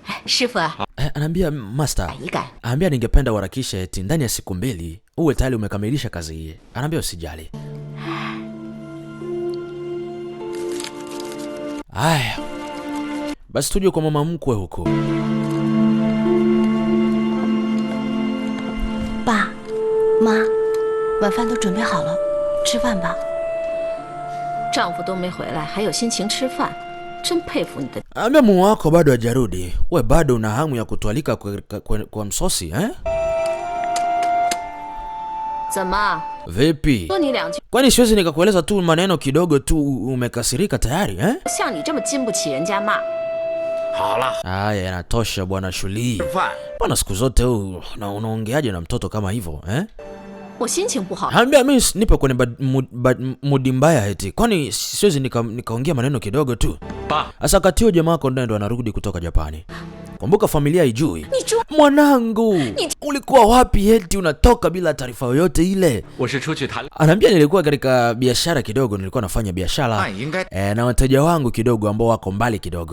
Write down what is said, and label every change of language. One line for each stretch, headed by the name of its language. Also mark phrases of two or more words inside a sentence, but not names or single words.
Chinese: 师傅啊，
Swahili: Anaambia master, anaambia ningependa uharakishe eti ndani ya siku 2 uwe tayari umekamilisha kazi hii. Anaambia usijali. Aya, basi tuje kwa mama mkwe huko.
Chinese: 爸妈，晚饭都准备好了，吃饭吧。丈夫都没回来，还有心情吃饭，真佩服你的。
Swahili: Anaambia mume wako bado hajarudi. We bado una hamu ya kutualika kwa msosi eh?
Chinese: 怎么？
Swahili: Vipi?
Chinese: 说你两句，
Swahili: Kwani siwezi nikakueleza tu maneno kidogo tu umekasirika tayari eh?
Chinese: 像你这么经不起人家骂。好了，
Swahili: Aya, yanatosha bwana Shuli.
Chinese: 吃饭。
Swahili: Bwana siku zote unaongeaje na mtoto kama hivyo eh?
Chinese: 我心情不好。
Swahili: Anaambia mimi nipo kwenye mudi mbaya eti. Kwani siwezi nikaongea maneno kidogo tu. Asa kati huo jamaa wako ndo anarudi kutoka Japani. Kumbuka familia haijui. Mwanangu, ulikuwa wapi eti unatoka bila taarifa yoyote ile? Anaambia nilikuwa katika biashara kidogo, nilikuwa nafanya biashara na wateja wangu kidogo ambao wako mbali kidogo.